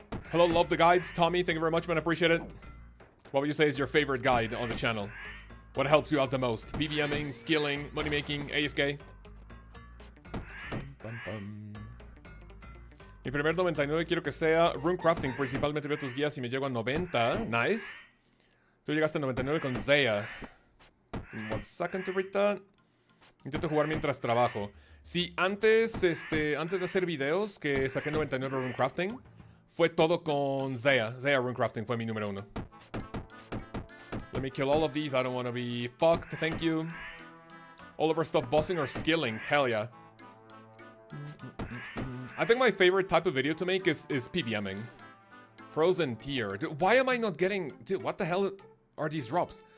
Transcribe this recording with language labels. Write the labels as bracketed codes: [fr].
[en] Hello, love the guides. Tommy, thank you very much, man. I appreciate it. What would you say is your favorite guide on the channel? What helps you out the most? BBMing, skilling, money making, AFK? [es] Mi primer 99 quiero que sea rune crafting. Principalmente veo tus guías y me llego a 90. Nice. Tú llegaste a 99 con Zeya. [en] 1 second to read that. [es] Intento jugar mientras trabajo. Sí, antes de hacer videos que saqué 99 rune crafting, fue todo con Zeya. Zeya rune crafting fue mi número 1. [en] Let me kill all of these. I don't want to be fucked. Thank you. All of our stuff bossing or skilling. Hell yeah. I think my favorite type of video to make is PVMing. Frozen tier. Dude, why am I not getting... Dude, what the hell are these drops?